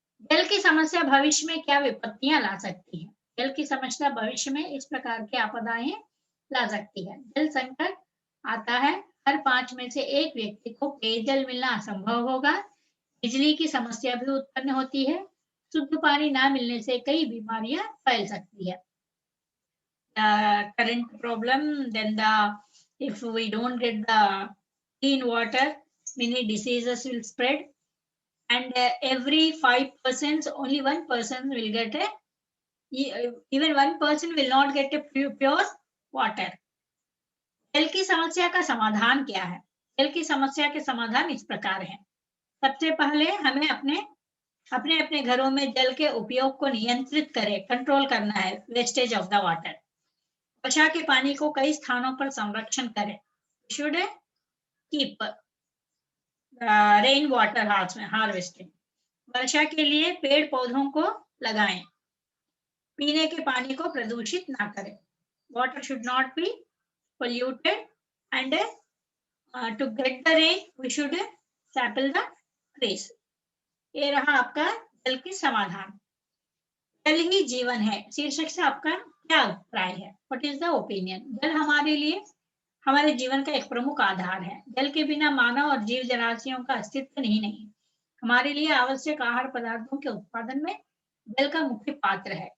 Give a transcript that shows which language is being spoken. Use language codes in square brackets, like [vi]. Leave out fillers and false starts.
[hi] जल की समस्या भविष्य में क्या विपत्तियां ला सकती है? जल की समस्या भविष्य में इस प्रकार की आपदाएं ला सकती है। जल संकट आता है, हर 5 में से 1 व्यक्ति को पेयजल मिलना असंभव होगा। बिजली की समस्या भी उत्पन्न होती है। शुद्ध पानी ना मिलने से कई बीमारियां फैल सकती है। [en] Current problem, then if we don't get the clean water, many diseases will spread. And every 5 persons, only 1 person will get even 1 person will not get a pure water. [hi] जल की समस्या का समाधान क्या है? जल की समस्या के समाधान इस प्रकार है। सबसे पहले हमें अपने घरों में जल के उपयोग को नियंत्रित करें, कंट्रोल करना है, [en] Wastage of the water. [hi] वर्षा के पानी को कई स्थानों पर संरक्षण करें। [en] Should keep rain water harvesting. [hi] वर्षा के लिए पेड़ पौधों को लगाएं। पीने के पानी को प्रदूषित ना करें। [en] Water should not be polluted and to get the rain we should sample the trees. [hi] ये रहा आपका जल की समाधान। जल ही जीवन है शीर्षक से आपका क्या अभिप्राय है? [en] What is the opinion? [hi] जल हमारे लिए हमारे जीवन का एक प्रमुख आधार है। जल के बिना मानव और जीव जलाशयों का अस्तित्व नहीं। हमारे लिए आवश्यक आहार पदार्थों के उत्पादन में जल का मुख्य पात्र है।